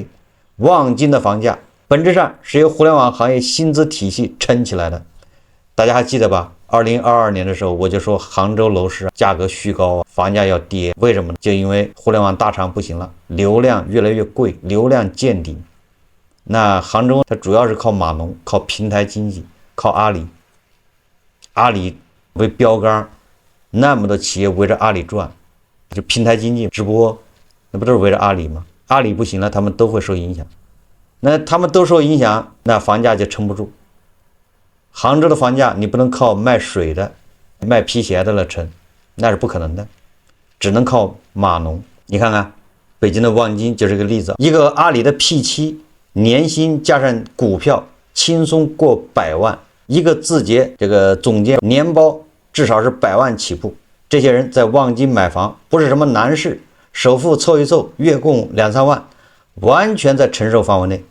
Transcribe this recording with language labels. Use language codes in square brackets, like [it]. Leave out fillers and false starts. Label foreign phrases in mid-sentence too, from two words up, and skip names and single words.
[zh] 望京的房價本質上是由互联網行業薪資體系撐起來的，大家還記得吧？2022年的時候，我就说杭州楼市價格虛高，房價要跌，為什麼呢？就因為互聯網大廠不行了，流量越來越貴，流量見頂。那杭州它主要是靠碼農，靠平台經濟，靠阿里為標杆，那麼多企業圍着阿里轉，就平台經濟直播，那不都是圍着阿里嗎？阿里不行了，他們都會受影響。那他們都受影響，那房價就撐不住。杭州的房價你不能靠賣水的、賣皮鞋的来撐，那是不可能的，只能靠碼農。你看看北京的望京就是一個例子，一個阿里的 P7 年薪加上股票輕鬆過100萬，一個字節這個總監年包至少是100萬起步。這些人在望京買房不是什麼難事，首付湊一湊，月供2-3萬，完全在承受範圍內。